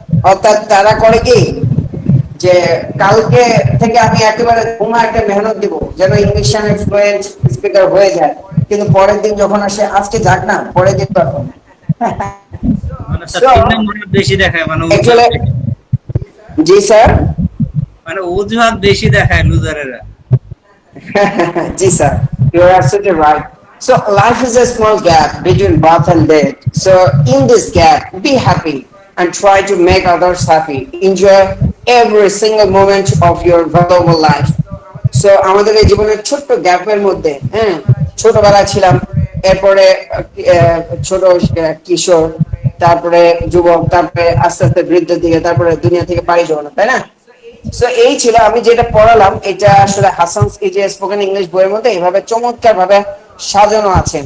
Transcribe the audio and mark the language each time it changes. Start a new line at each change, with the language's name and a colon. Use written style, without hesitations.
Bangla: অর্থাৎ তারা করে কি, যে কালকে থেকে আমি একেবারে একটা মেহনত দিব যেন ইংলিশ ফ্লুয়েন্ট স্পিকার হয়ে যায়, কিন্তু পরের দিন যখন আসে আজকে যাক না, পরের দিন তখন। মানে স্যার তিন নম্বরে বেশি দেখায়, মানে
English: Actually,
Bangla: জি স্যার। মানে অজুহাত বেশি দেখায় লুজারেরা। জি sir,
English: you are absolutely right. So life is a small gap between birth and death. So in this gap, be happy and try to make others happy. Enjoy every single moment of your valuable life.
Bangla: So আমাদের এই জীবনের ছোট্ট গ্যাপের মধ্যে, হ্যাঁ, ছোটবেলা ছিলাম, এরপরে ছোট কিশোর, তারপরে যুবক, তারপরে আস্তে আস্তে বৃদ্ধের দিকে, তারপরে দুনিয়া থেকে পাড়ি জমানো, তাই না? সো এই ছিল আমি যেটা পড়ালাম, এটা আসলে হাসানস এই যে স্পোকেন ইংলিশ বইয়ের মধ্যে এইভাবে চমৎকার ভাবে সাজানো আছে।